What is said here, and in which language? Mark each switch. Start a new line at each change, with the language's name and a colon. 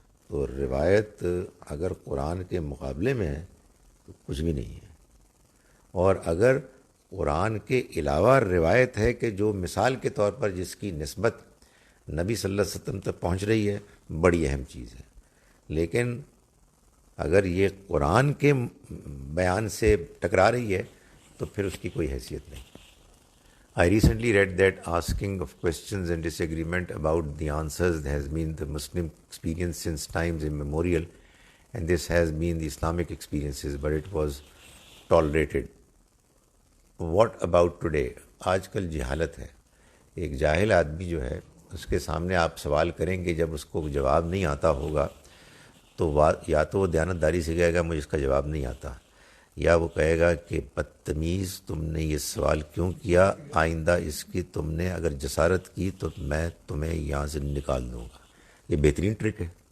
Urdu: تو روایت اگر قرآن کے مقابلے میں ہے تو کچھ بھی نہیں ہے, اور اگر قرآن کے علاوہ روایت ہے کہ جو مثال کے طور پر جس کی نسبت نبی صلی اللہ علیہ وسلم تک پہنچ رہی ہے, بڑی اہم چیز ہے. لیکن اگر یہ قرآن کے بیان سے ٹکرا رہی ہے تو پھر اس کی کوئی حیثیت نہیں.
English: I recently read that asking of questions and disagreement about the answers has been the Muslim experience since times immemorial, and this has been the Islamic experiences, but it was tolerated. What about today?
Urdu: آج کل جہالت ہے. ایک جاہل آدمی جو ہے اس کے سامنے آپ سوال کریں گے, جب اس کو جواب نہیں آتا ہوگا تو یا تو وہ دیانتداری سے کہے گا مجھے اس کا جواب نہیں آتا, یا وہ کہے گا کہ بدتمیز تم نے یہ سوال کیوں کیا, آئندہ اس کی تم نے اگر جسارت کی تو میں تمہیں یہاں سے نکال دوں گا. یہ بہترین ٹرک ہے.